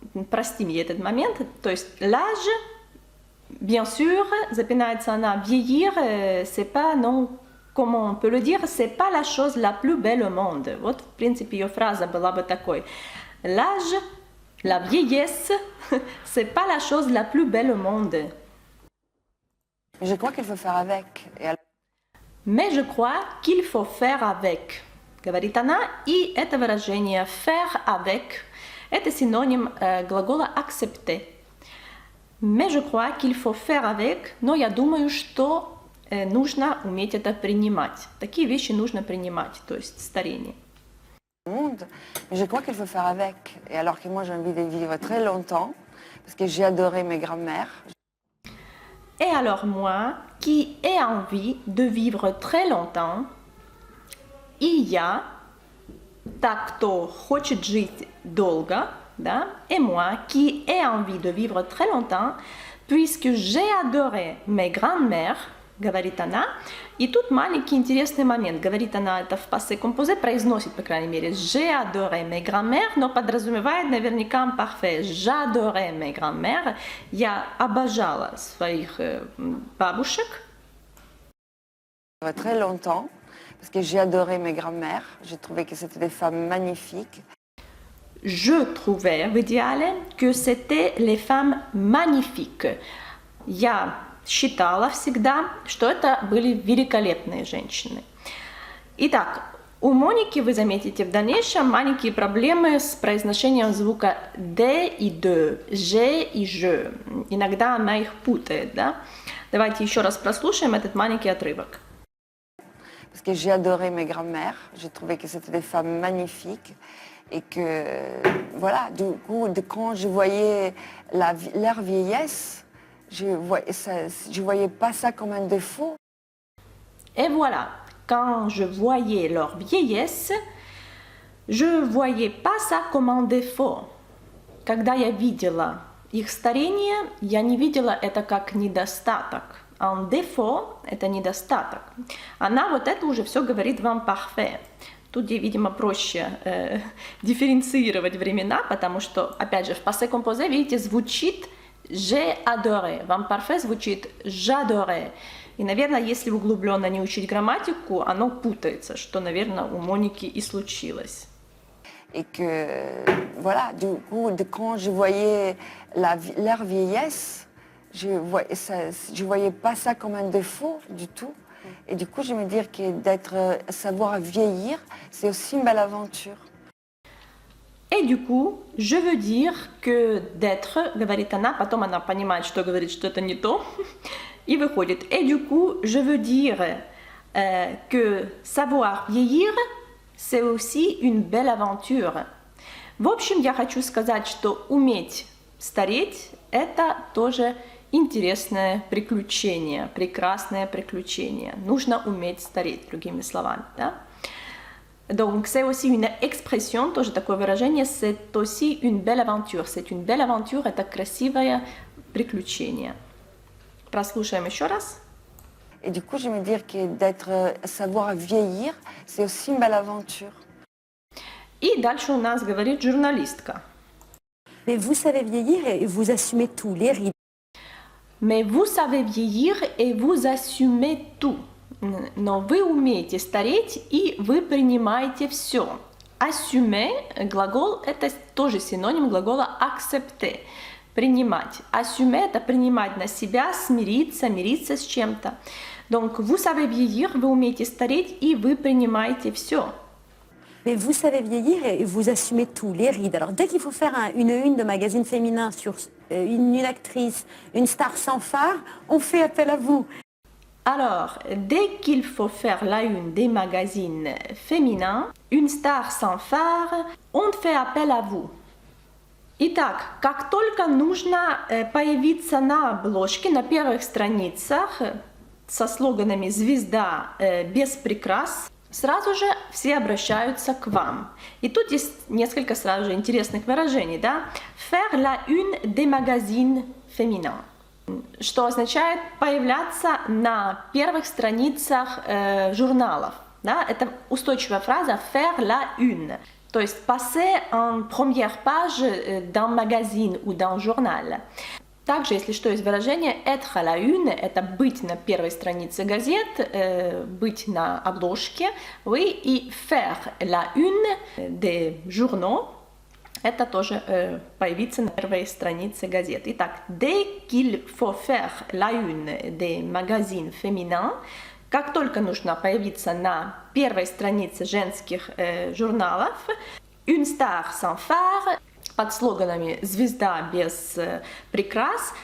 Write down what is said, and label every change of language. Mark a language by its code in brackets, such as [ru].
[ru] Прости мне этот момент. То есть [fr] l'âge, bien sûr, [ru] запинается она. [fr] Vieillir, c'est pas, non, comment on peut le dire, c'est pas la chose la plus belle au monde. [ru] Вот, в принципе, ее фраза была бы такой. [fr] L'âge, la vieillesse, c'est pas la chose la plus belle au monde. Je crois qu'il faut faire avec. Mais je crois qu'il faut faire avec. [ru] Говорит она, и это выражение [fr] faire avec, [ru] это синоним глагола accepter. [fr] Mais je crois qu'il faut faire avec, [ru] но я думаю, что нужно уметь это принимать. Такие вещи нужно принимать, то есть старение. [fr] Monde, mais je crois qu'il faut faire avec. Et alors que moi j'ai envie de vivre très longtemps, parce que j'ai adoré mes grands-mères. Et alors moi, qui ai envie de vivre très longtemps, [ru] и я, так кто хочет жить долго, да, [fr] et moi, qui ai envie de vivre très longtemps, puisque j'ai adoré mes grands-mères, говорит она. [ru] И тут маленький интересный момент. Говорит она это в пассе композе, произносит, по крайней мере, [fr] j'ai adoré mes grands-mères, [ru] но подразумевает наверняка parfait. [fr] J'adorais mes grands-mères. [ru] Я обожала своих бабушек. [fr] Très longtemps, parce que j'ai adoré mes grands-mères. J'ai trouvé que c'était des femmes magnifiques. Je trouvais [ru] в идеале [fr] que c'était les femmes magnifiques. [ru] Я считала всегда, что это были великолепные женщины. Итак, у Моники, вы заметите в дальнейшем, маленькие проблемы с произношением звука «de» и «de», «je» и «je». Иногда она их путает, да? Давайте еще раз прослушаем этот маленький отрывок. [fr] Parce que j'ai adoré mes grands-mères. J'ai trouvé que c'était des femmes magnifiques. Et que, voilà, du coup, quand je voyais leur vieillesse, je voyais pas ça comme un défaut. Et voilà, quand je voyais leur vieillesse, je voyais pas ça comme un défaut. [ru] Когда я видела их старение, я не видела это как недостаток. [fr] Un défaut [ru] – это недостаток. Она вот это уже все говорит вам parfait. Тут, видимо, проще дифференцировать времена, потому что, опять же, в passé composé, видите, звучит [fr] j'ai adoré. [ru] Вам parfait звучит [fr] j'adorais. [ru] И, наверное, если углубленно не учить грамматику, оно путается, что, наверное, у Моники и случилось. [fr] Et que, voilà, du coup, quand je voyais leur vieillesse, je voyais pas ça comme un défaut du tout. Et du coup, je me dis que savoir vieillir, c'est aussi une belle aventure. Et du coup, je veux dire que d'être, [ru] говорит она, потом она понимает, что говорит, что это не то, и выходит. [fr] Et du coup, je veux dire que savoir vieillir, c'est aussi une belle aventure. [ru] В общем, я хочу сказать, что уметь стареть, это тоже интересное приключение, прекрасное приключение. Нужно уметь стареть, другими словами, да? [fr] Donc, c'est aussi une expression, [ru] тоже такое выражение, [fr] c'est aussi une belle aventure. C'est une belle aventure, [ru] это красивое приключение. Прослушаем еще раз. [fr] Et du coup, je me dis que savoir vieillir, c'est aussi une belle aventure. [ru] И дальше у нас говорит журналистка. [fr] Mais vous savez vieillir et vous assumez tout, les rides. Mais vous savez vieillir et vous assumez tout. [ru] Но вы умеете стареть и вы принимаете все. Assumer, глагол, это тоже синоним глагола accepter, принимать. Assumer, это принимать на себя, смириться, мириться с чем-то. [fr] Donc, vous savez vieillir, [ru] вы умеете стареть и вы принимаете все. [fr] Mais vous savez vieillir et vous assumez tout, les rides. Alors dès qu'il faut faire une de magazine féminin sur une actrice, une star sans phare, on fait appel à vous. Alors, dès qu'il faut faire la une des magazines féminins, une star sans phare, on fait appel à vous. [ru] Итак, как только нужно появиться на обложке, на первых страницах со слоганами «Звезда без прикрас», сразу же все обращаются к вам. И тут есть несколько сразу же интересных выражений, да? [fr] Faire la une des magazines féminins, [ru] что означает появляться на первых страницах журналов. Да? Это устойчивая фраза [fr] faire la une, [ru] то есть [fr] passer en première page d'un magazine ou d'un journal. [ru] Также, если что, есть выражение [fr] être à la une, [ru] это быть на первой странице газет, быть на обложке, oui, и [fr] faire la une des journaux, [ru] это тоже появиться на первой странице газет. Итак, [fr] dès qu'il faut faire la une des magazines féminins, [ru] как только нужно появиться на первой странице женских журналов, [fr] une star sans phare, [ru] под слоганами «Звезда без прикрас».